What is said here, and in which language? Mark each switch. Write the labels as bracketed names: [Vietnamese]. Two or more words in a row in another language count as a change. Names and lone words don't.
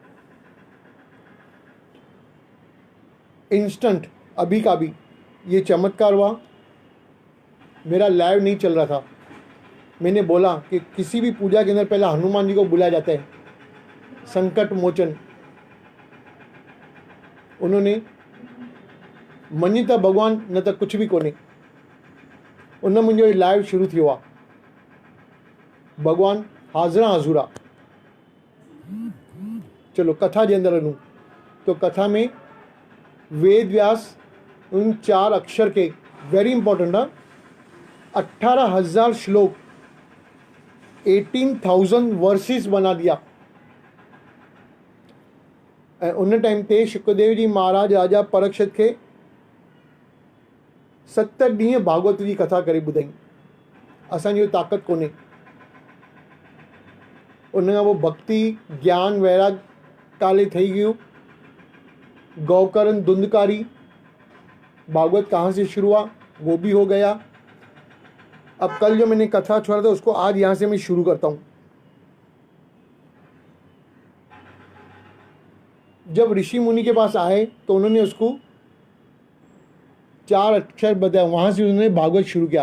[Hindi] इंस्टेंट अभी का भी ये चमत्कार हुआ। मेरा लाइव नहीं चल रहा था। मैंने बोला कि किसी भी पूजा के अंदर पहला हनुमान जी को बुलाया जाता है, संकट मोचन। [Sindhi] उन्होंने मनी त भगवान न त कुछ भी कोन्हे। उन मुंहिंजो लाइव शुरू थी हुआ। भगवान हाज़िरा हज़ूरा। चलो कथा जे अंदर वञूं [Hindi] तो कथा में वेद व्यास उन 4 अक्षर के [English] very important [Hindi] है 18,000 श्लोक 18,000 वर्सेस बना दिया। [Sindhi] उन टाइम ते शुक्रदेव जी महाराज राजा परीक्षित के 7 ॾींहं भागवत जी कथा करे ॿुधाई। असांजी ताक़त कोन्हे। उन खां पोइ भक्ति ज्ञान वैराग काले थी गयूं। [Hindi] गौकरण धुंधकारी भागवत कहाँ से शुरू हुआ वो भी हो गया। अब कल जो मैंने कथा छोड़ा था उसको आज यहाँ से मैं शुरू करता हूँ। जब ऋषि मुनि के पास आए तो उन्होंने उसको 4 अक्षर बताया, वहाँ से उन्होंने भागवत शुरू किया।